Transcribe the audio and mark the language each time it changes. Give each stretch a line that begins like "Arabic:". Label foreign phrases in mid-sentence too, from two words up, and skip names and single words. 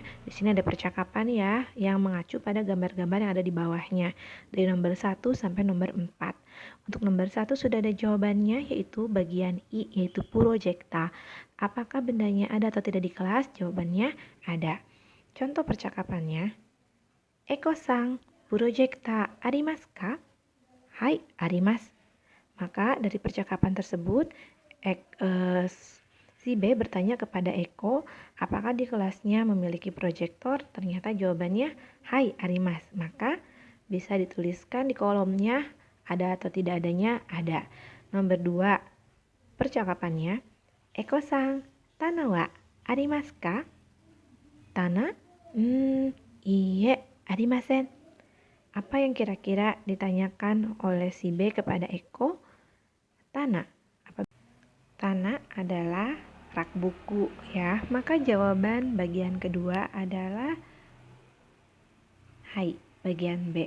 Indonesian: Di sini ada percakapan ya yang mengacu pada gambar-gambar yang ada di bawahnya dari nomor 1 sampai nomor 4. Untuk nomor 1 sudah ada jawabannya yaitu bagian I yaitu projecta. Apakah bendanya ada atau tidak di kelas? Jawabannya ada. Contoh percakapannya.
Japanese: エコさん、プロジェクターありますか? はい、あります.
Indonesian: Maka dari percakapan tersebut, si B bertanya kepada Eko, apakah di kelasnya memiliki proyektor? Ternyata jawabannya,
Japanese: はい、あります.
Indonesian: Maka bisa dituliskan di kolomnya, ada atau tidak adanya, ada. Nomor 2, percakapannya, Eko-sang,
Japanese: 棚はありますか? Tana? いいえ、ありません.
Indonesian: Apa yang kira-kira ditanyakan oleh si B kepada Eko? Tanah. Tanah adalah rak buku ya. Maka jawaban bagian kedua adalah hai, bagian B.